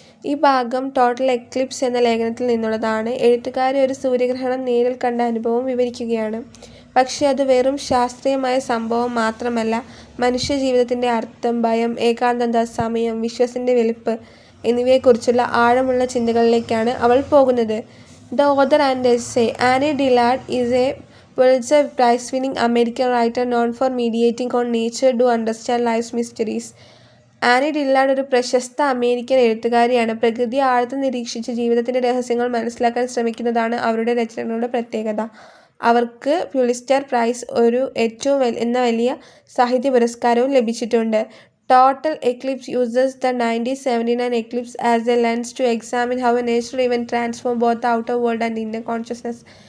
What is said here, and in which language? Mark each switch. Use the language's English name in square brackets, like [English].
[Malayalam] ഈ ഭാഗം total Eclipse എന്ന ലേഖനത്തിൽ നിന്നുള്ളതാണ്. എഴുത്തുകാരി ഒരു സൂര്യഗ്രഹണം നേരിൽ കണ്ട അനുഭവം വിവരിക്കുകയാണ്. പക്ഷേ അത് വെറും ശാസ്ത്രീയമായ സംഭവം മാത്രമല്ല, മനുഷ്യജീവിതത്തിൻ്റെ അർത്ഥം, ഭയം, ഏകാന്തത, സമയം, വിശ്വസിൻ്റെ വെളുപ്പ് എന്നിവയെക്കുറിച്ചുള്ള ആഴമുള്ള ചിന്തകളിലേക്കാണ് അവൾ പോകുന്നത്. [English] The author and essay. Annie Dillard is a Pulitzer Prize-winning American writer known for mediating on nature to understand life's mysteries. [Malayalam] Annie ഡില്ലാർഡ് ഒരു പ്രശസ്ത അമേരിക്കൻ എഴുത്തുകാരിയാണ്. പ്രകൃതിയെ ആഴത്തിൽ നിരീക്ഷിച്ച് ജീവിതത്തിൻ്റെ രഹസ്യങ്ങൾ മനസ്സിലാക്കാൻ ശ്രമിക്കുന്നതാണ് അവരുടെ രചനകളുടെ പ്രത്യേകത. അവർക്ക് പ്യുലിറ്റ്സർ പ്രൈസ് എന്ന വലിയ സാഹിത്യ പുരസ്കാരവും ലഭിച്ചിട്ടുണ്ട്. [English] Total Eclipse uses the 1979 eclipse as a lens to examine how a natural event transforms both the outer world and inner consciousness.